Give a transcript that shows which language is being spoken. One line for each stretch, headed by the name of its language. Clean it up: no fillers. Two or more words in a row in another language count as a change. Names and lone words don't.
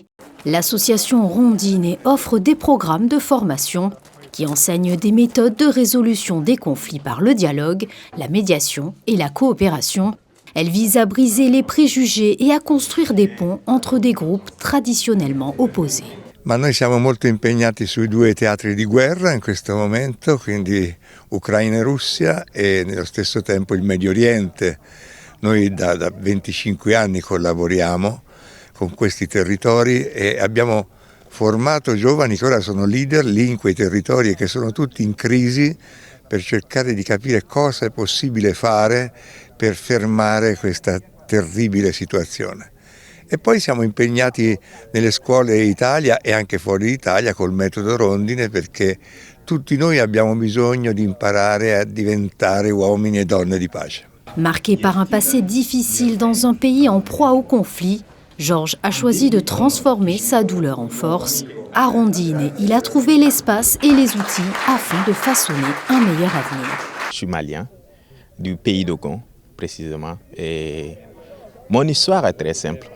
French: L'association Rondine offre des programmes de formation qui enseignent des méthodes de résolution des conflits par le dialogue, la médiation et la coopération. Elle vise à briser les préjugés et à construire des ponts entre des groupes traditionnellement opposés.
Italian: Ma noi siamo molto impegnati sui due teatri di guerra in questo momento, quindi Ucraina e Russia e nello stesso tempo il Medio Oriente. Noi da 25 anni collaboriamo con questi territori e abbiamo formato giovani che ora sono leader lì in quei territori e che sono tutti in crisi per cercare di capire cosa è possibile fare per fermare questa terribile situazione. E poi siamo impegnati nelle scuole in Italia e anche fuori d'Italia col metodo Rondine perché tutti noi abbiamo bisogno di imparare a diventare uomini e donne di pace.
French: Marqué par un passé difficile dans un pays en proie au conflit, Georges a choisi de transformer sa douleur en force. À Rondine, il a trouvé l'espace et les outils afin de façonner un meilleur avenir. Je suis malien, du pays d'Ogon précisément, et mon histoire est très simple.